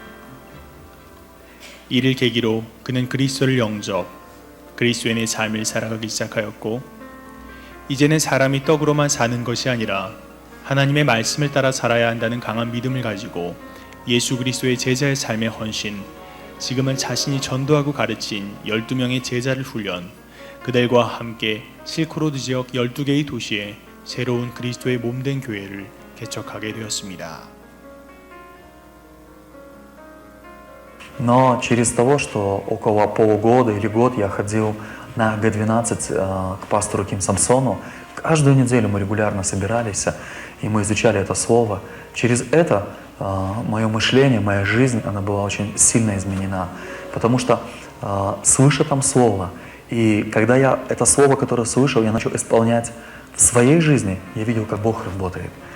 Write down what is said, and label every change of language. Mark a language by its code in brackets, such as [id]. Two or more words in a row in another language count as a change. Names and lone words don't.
[ko] 이를 계기로 그는 그리스도를 영접, 그리스도인의 삶을 살아가기 시작하였고 이제는 사람이 떡으로만 사는 것이 아니라 하나님의 말씀을 따라 살아야 한다는 강한 믿음을 가지고 예수 그리스도의 제자의 삶의 헌신, 지금은 자신이 전도하고 가르친 12명의 제자를 훈련, 그들과 함께 실크로드 지역 12개의 도시에 새로운 그리스도의 몸된 교회를 개척하게 되었습니다. [ru] Но через того, что около полугода или год я ходил на Г12 к пастору Ким Самсону, каждую неделю мы регулярно собирались, и мы изучали это слово. Через это мое мышление, моя жизнь, она была очень сильно изменена, потому что слыша там слово, и когда я это слово, которое слышал, я начал исполнять в своей жизни, я видел, как Бог работает.